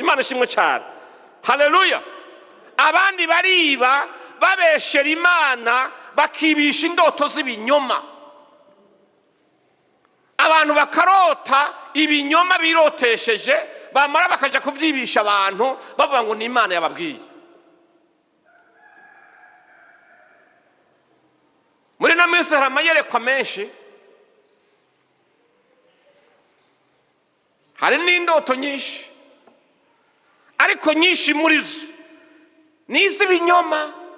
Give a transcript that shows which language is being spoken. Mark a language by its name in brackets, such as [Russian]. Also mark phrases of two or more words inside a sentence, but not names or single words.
[Rundi] Imana ishimwe cyane. Haleluya. Abandi bariba babeshera Imana bakibisha indoto z'ibinyoma. Abantu bakarota ibinyoma birotesheje, bamara bakaja kuvyibisha abantu bavuga ngo ni Imana yababwiye. Muri na minsi hari amayerekwa menshi hari n'indoto nyinshi, ariko nyinshi muri zo ni iz'ibinyoma.